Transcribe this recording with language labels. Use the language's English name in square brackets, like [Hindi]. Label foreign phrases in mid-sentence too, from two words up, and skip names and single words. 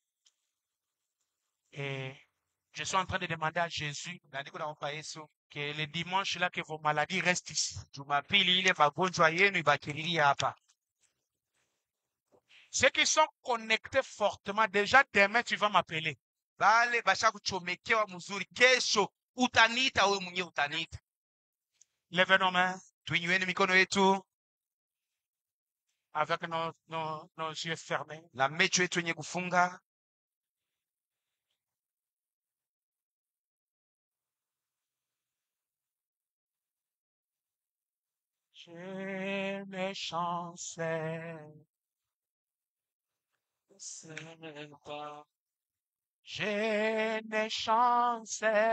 [French] Et je suis en train de demander à Jésus que le dimanche là, que vos maladies restent ici. Ceux qui sont connectés fortement, déjà demain tu vas m'appeler. [Swahili] Bale bashakuchomekewa mzuri, kesho utaniita wewe mwenyewe utaniita. [French] Levez nos mains. [Swahili] Tuinueni mikono yetu [French] avec nos yeux fermés. [Swahili] Na macho yetu yenye kufunga. [French] J'ai mes chances. J'ai mes chances.